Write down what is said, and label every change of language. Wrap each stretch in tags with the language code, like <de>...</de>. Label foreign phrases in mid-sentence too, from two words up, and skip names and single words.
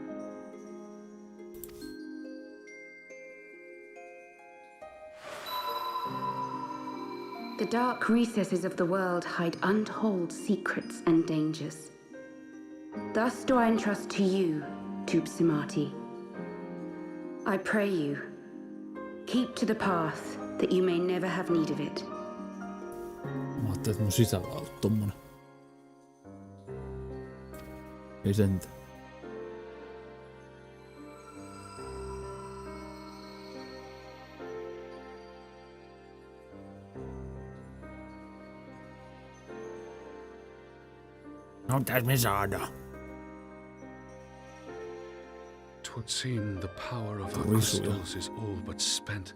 <en>The dark recesses of the world hide untold secrets and dangers. Thus do I entrust to you, Tupsimati. I pray you, keep to the path that you may never have need of it.</en> <fi>Mä ajattelin, että mun sisällä on ollut tommonen. Ei sentään. No täs me saadaan.</fi> <en>'Twould seem the power of our crystals is all but spent.</en>